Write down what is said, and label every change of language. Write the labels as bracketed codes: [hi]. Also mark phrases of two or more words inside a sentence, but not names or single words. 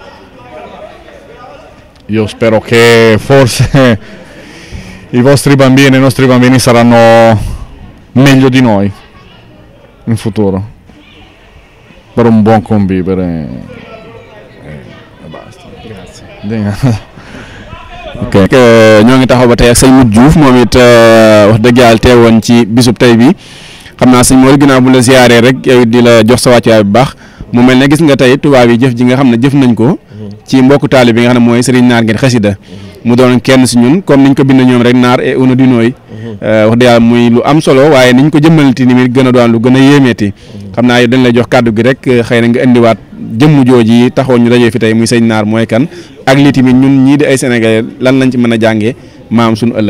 [it] Io spero che forse i nostri bambini saranno meglio di noi in futuro, per un buon convivere e basta. Grazie. [wo] Ok, ñoo ngi taxaw ba tey ak sëñ Modou Diouf moom it wax dëgg yàlla teewoon ci bisub tey bi xam naa sëñ Modou ginnaaw bu la ziyaaree rek yow di la jox sa wàccuwaay bu baax. mu mel ne gis nga tey tubaab yi jëf ji nga xam ne jëf nañ ko ci mbokku taali bi nga xam ne mooy Serigne Naar Gueye Xasida mu doon kenn si ñun comme niñ ko bind ñoom rek Naar et uno di nooy wax dëgg yàlla muy lu am solo waaye niñ ko jëmmalati ni mi gën a doon lu gën a yéemeeti xam naa yow dañ lay jox kàddu gi rek xëy na nga indiwaat jëmm jooji yi taxoon ñu dajee fi tey muy sëñ Naar mooy kan ak lii tamit ñun ñii di ay sénégalais lan lañ ci mën a jàngee maam suñu ëllëg.